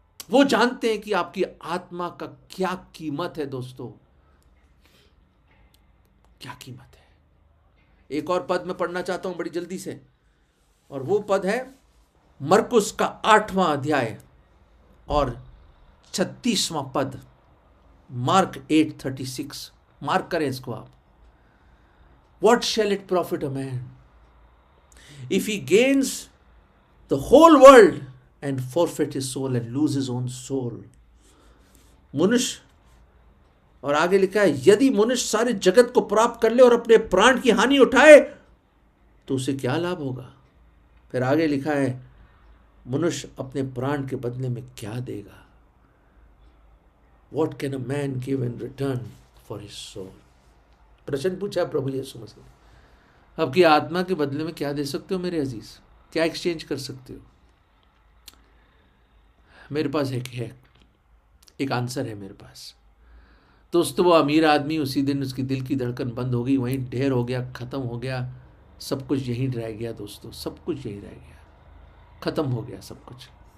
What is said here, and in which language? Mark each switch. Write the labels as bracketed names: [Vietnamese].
[Hindi] वो जानते हैं कि आपकी आत्मा का क्या कीमत है दोस्तों, क्या कीमत है। एक और पद मैं पढ़ना चाहता हूं बड़ी जल्दी से, और वो पद है मरकुस का 8वां अध्याय और 36वां पद, मार्क 8:36। मार्क करें इसको आप। [English] What shall it profit a man if he gains the whole world and forfeit his soul and lose his own soul? [Hindi] मनुष्य, और आगे लिखा है, यदि मनुष्य सारे जगत को प्राप्त कर ले और अपने प्राण की हानि उठाए तो उसे क्या लाभ होगा? फिर आगे लिखा है, मनुष्य अपने प्राण के बदले में क्या देगा? [English] What can a man give in return for his soul? [Hindi] प्रश्न पूछा प्रभु यीशु मसीह ने। आपकी आत्मा के बदले में क्या दे सकते हो मेरे अजीज? क्या एक्सचेंज कर सकते हो? मेरे पास एक आंसर है मेरे पास दोस्तों। वो अमीर आदमी, उसी दिन उसकी दिल की धड़कन बंद हो गई, वहीं ढेर हो गया, खत्म हो गया, सब कुछ यहीं रह गया दोस्तों, सब कुछ यहीं रह गया, खत्म हो गया सब कुछ।